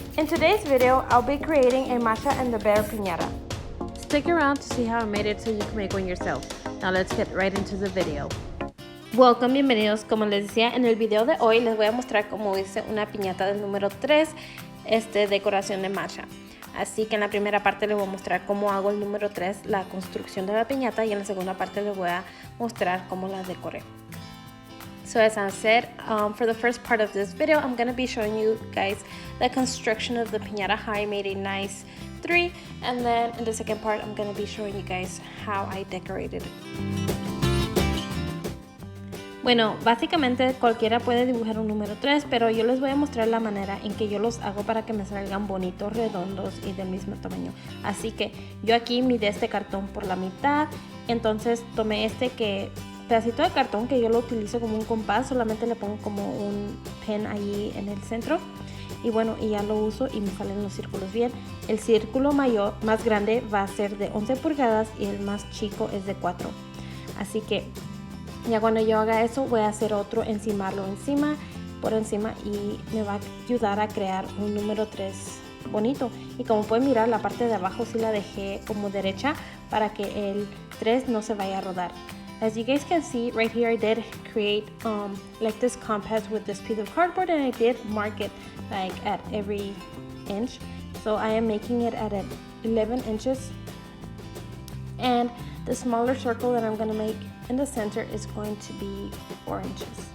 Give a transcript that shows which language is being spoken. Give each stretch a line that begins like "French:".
English: In today's video, I'll be creating a Masha and the Bear piñata. Stick around to see how I made it so you can make one yourself. Now let's get right into the video. Welcome, bienvenidos.
Spanish: Como les decía, en el video de hoy les voy a mostrar cómo hice una piñata del número 3, decoración de Masha. Así que en la primera parte les voy a mostrar cómo hago el número 3, la construcción de la piñata, y en la segunda parte les voy a mostrar cómo la decoré.
English: So as I said, for the first part of this video, I'm going to be showing you guys the construction of the piñata, how I made a nice 3, and then in the second part, I'm going to be showing you guys how I decorated it.
Spanish: Bueno, básicamente cualquiera puede dibujar un número 3, pero yo les voy a mostrar la manera en que yo los hago para que me salgan bonitos, redondos y del mismo tamaño. Así que yo aquí midí este cartón por la mitad, entonces tomé pedacito de cartón que yo lo utilizo como un compás, solamente le pongo como un pen ahí en el centro y bueno, y ya lo uso y me salen los círculos bien. El círculo más grande va a ser de 11 pulgadas y el más chico es de 4. Así que ya cuando yo haga eso voy a hacer otro, encimarlo por encima, y me va a ayudar a crear un número 3 bonito. Y como pueden mirar, la parte de abajo sí la dejé como derecha para que el 3 no se vaya a rodar.
English: As you guys can see right here, I did create like this compass with this piece of cardboard, and I did mark it like at every inch. So I am making it at 11 inches, and the smaller circle that I'm going to make in the center is going to be 4 inches.